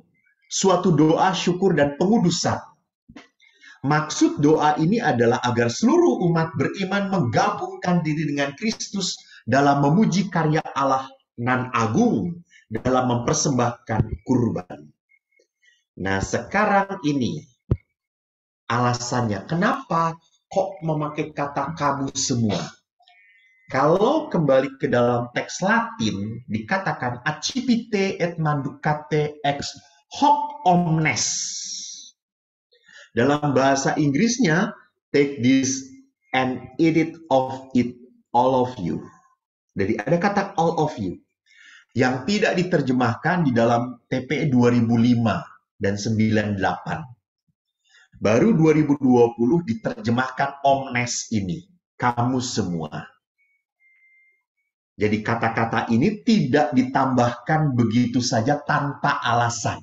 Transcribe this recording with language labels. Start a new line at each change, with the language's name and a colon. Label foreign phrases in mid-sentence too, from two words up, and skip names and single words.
Indonesian: Suatu doa syukur dan pengudusan. Maksud doa ini adalah agar seluruh umat beriman menggabungkan diri dengan Kristus dalam memuji karya Allah nan agung dalam mempersembahkan kurban. Nah, sekarang ini alasannya kenapa kok memakai kata kamu semua? Kalau kembali ke dalam teks Latin, dikatakan
Latin: accipite et manducate ex hoc omnes.
Indonesian: Dalam bahasa Inggrisnya,
English: take this and eat it of it, all of you.
Indonesian: Jadi ada kata
English: all of you
Indonesian: yang tidak diterjemahkan di dalam TPE 2005 dan 98. Baru 2020 diterjemahkan omnes ini, kamu semua. Jadi kata-kata ini tidak ditambahkan begitu saja tanpa alasan.